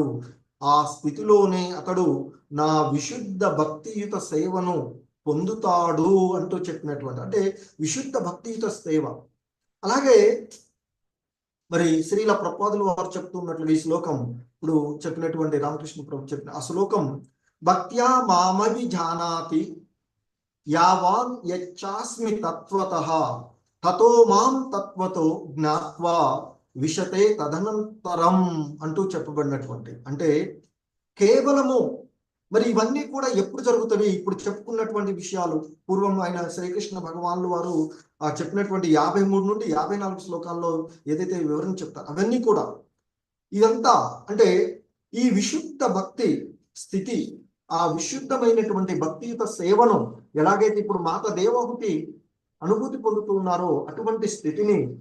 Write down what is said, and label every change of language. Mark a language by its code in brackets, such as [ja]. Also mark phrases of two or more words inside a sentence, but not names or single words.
[te] ఆ స్థితిలోనే అతడు నా విశుద్ధ భక్తియుత సేవను పొందుతాడు అంటూ చెప్పినటువంటి, అంటే విశుద్ధ భక్తియుత సేవ. అలాగే మరి శ్రీల ప్రభుపాదులు వారు చెప్తున్నట్లు ఈ శ్లోకం ఇప్పుడు చెప్పినటువంటి రామకృష్ణ ప్రభు చెప్పిన ఆ శ్లోకం, [sa] భక్త్యా మామభిజానాతి యావాన్ యచ్చాస్మి తత్వతః తతో మాం తత్వతో జ్ఞాత్వా విశతే తదనంతరం [te] అంటూ చెప్పబడినటువంటి, అంటే కేవలము మరి ఇవన్నీ కూడా ఎప్పుడు జరుగుతాయి? ఇప్పుడు చెప్పుకున్నటువంటి విషయాలు పూర్వం ఆయన శ్రీకృష్ణ భగవానులు వారు చెప్పినటువంటి 53 నుండి 54 శ్లోకాల్లో ఏదైతే వివరణ చెప్తారు అవన్నీ కూడా ఇదంతా అంటే ఈ విశుద్ధ భక్తి స్థితి, ఆ విశుద్ధమైనటువంటి భక్తియుత సేవను ఎలాగైతే ఇప్పుడు మాత దేవహుతి అనుభూతి పొందుతున్నారో అటువంటి స్థితిని